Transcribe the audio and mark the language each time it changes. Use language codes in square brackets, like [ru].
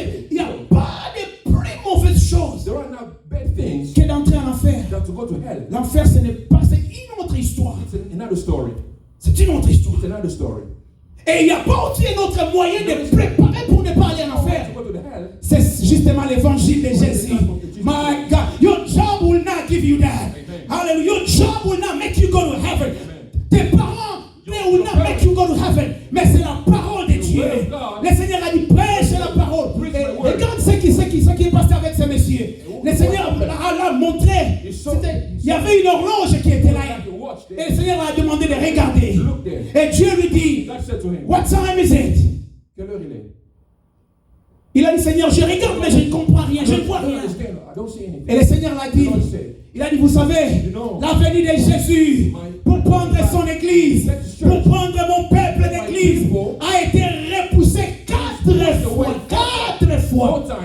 [fr] Il n'y a pas de plus mauvaise chose que d'entrer en enfer. L'enfer, ce n'est pas, c'est une autre histoire. C'est C'est une autre histoire. [en] It's another story. [fr] Et il n'y a pas aussi un autre moyen de préparer pour ne pas aller en enfer. C'est justement l'évangile de Jésus. [en] My God, your job will not give you that. Hallelujah. Your job will not make you go to heaven. [fr] Tes parents, [en] they will not make you go to heaven. [fr] Mais c'est la parole de Dieu. Le Seigneur a dit prêche la parole. Et regarde ce qui est passé avec ces messieurs. Le Seigneur a montré. Il y avait une horloge qui était là. Et le Seigneur a demandé de regarder. Et Dieu lui dit, [en] what time is it? [fr] Quelle heure il est? Il a dit, Seigneur, je regarde, mais je ne comprends rien, je ne vois rien. Et le Seigneur l'a dit, il a dit, vous savez, la venue de Jésus pour prendre son église, pour prendre mon peuple d'église, a été repoussée 4 fois. 4 fois.